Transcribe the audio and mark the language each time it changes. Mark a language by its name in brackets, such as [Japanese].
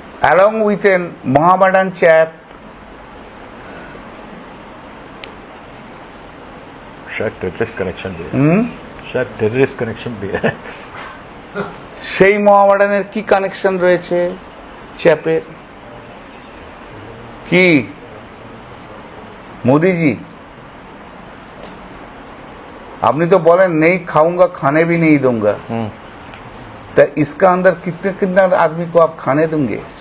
[English] along with an Mohammedan chap, [Hindi] शायद terrorist connection भी है। शायद टेररिस्ट कनेक्शन भी है। [Bangla] সেই মোহামেডানের কি কানেকশন রয়েছে চ্যাপের? কি মোদিজি আপনি তো বলেন নেই [Hindi] খাऊंगा खाने भी नहीं दूंगा, तो इसका अंदर कितने कितना आदमी को आप खाने देंगे?